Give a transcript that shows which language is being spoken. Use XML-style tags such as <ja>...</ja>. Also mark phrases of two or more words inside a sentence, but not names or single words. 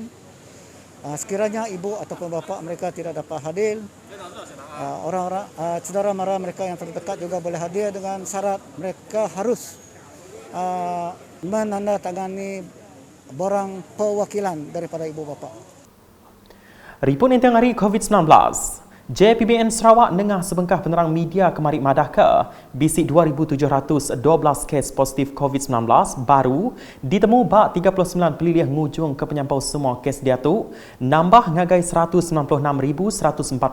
<ms>Sekiranya ibu ataupun bapa mereka tidak dapat hadir, orang-orang saudara mara mereka yang terdekat juga boleh hadir dengan syarat mereka harus menandatangani borang perwakilan daripada ibu bapa.</ms> <iba>Ripun intang hari COVID-19, JPBN Sarawak nengah sebengkah penerang media kemari madahka bisik 2,712 kes positif COVID-19 baru ditemu bak 39 pelilih ngujung ke penyampau semua kes dia tu nambah ngagai 196,146.</iba>